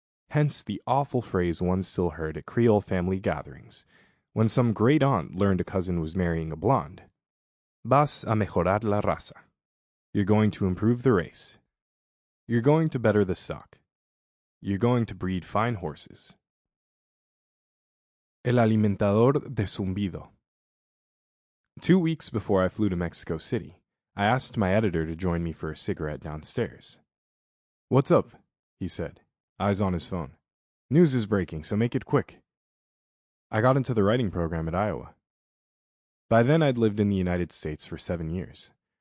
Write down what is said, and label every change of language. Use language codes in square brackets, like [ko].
[en] Hence the awful phrase one still heard at Creole family gatherings, when some great aunt learned a cousin was marrying a blonde. [es] Vas a mejorar la raza. [en] You're going to improve the race. You're going to better the stock. You're going to breed fine horses. [es] El alimentador de zumbido. [en] 2 weeks before I flew to Mexico City, I asked my editor to join me for a cigarette downstairs. "What's up?" he said, eyes on his phone. "News is breaking, so make it quick." I got into the writing program at Iowa. By then I'd lived in the United States for 7 years.